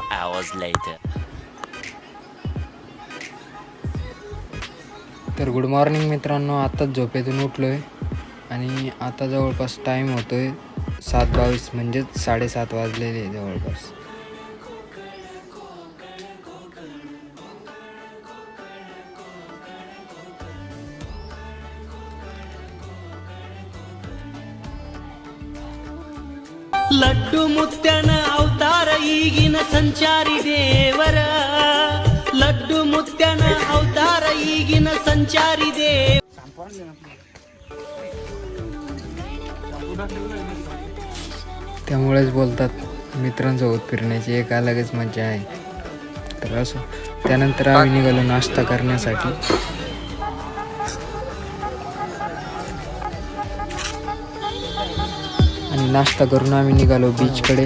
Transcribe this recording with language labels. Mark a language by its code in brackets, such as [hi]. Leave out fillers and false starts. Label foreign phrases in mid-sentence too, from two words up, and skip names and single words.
[mr] तर [en] good morning [mr] मित्रांनो, आत्ताच झोपेतून उठलो आहे आणि आता जवळपास टाईम होतो आहे 7:22, म्हणजेच 7:30 वाजलेले जवळपास. [kn] ಲಡ್ಡು ಮುತ್ಯನ ಅವತಾರ ಈಗಿನ ಸಂಚಾರಿ ದೇವರ, ಲಡ್ಡು ಮುತ್ಯನ ಅವತಾರ ಈಗಿನ ಸಂಚಾರಿ ದೇವ. [mr] त्यामुळेच बोलतात मित्रांसोबत फिरण्याची एक अलगच मजा आहे. तर असो, त्यानंतर आम्ही निघालो नाश्ता करण्यासाठी. आणि नाश्ता करून आम्ही निघालो बीचकडे.